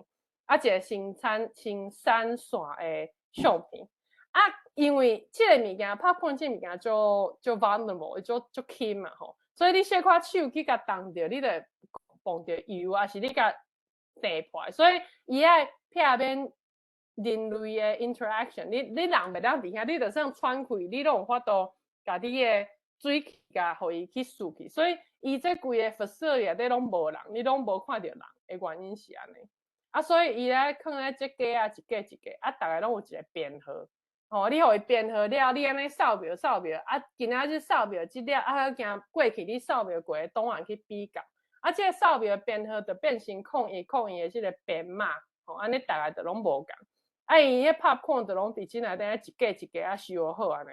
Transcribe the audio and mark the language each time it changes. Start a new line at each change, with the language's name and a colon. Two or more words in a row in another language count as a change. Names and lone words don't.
Min Nan Chinese: 一个生产线的相片。因为这个物件 ，popcorn 这物件就 vulnerable， 就轻嘛吼，所以你小可手去甲动着，你就碰着油，还是你甲地破，所以伊爱避免人类的 interaction。你人袂当伫遐，你就算喘气，你都有法度甲你的水气甲互伊去输去。所以伊这规个 facility 内底拢无人，你拢无看到人的原因是安尼。所以伊咧放咧这架一架，大家拢有一个编号。你互伊编号了，你安尼扫描，今仔日扫描即了，行过去你扫描过的档案去比较。这个扫描编号就变成01的即个编码，安尼大家就拢无共。伊迄 popcorn 就拢伫即内底一架收好安尼。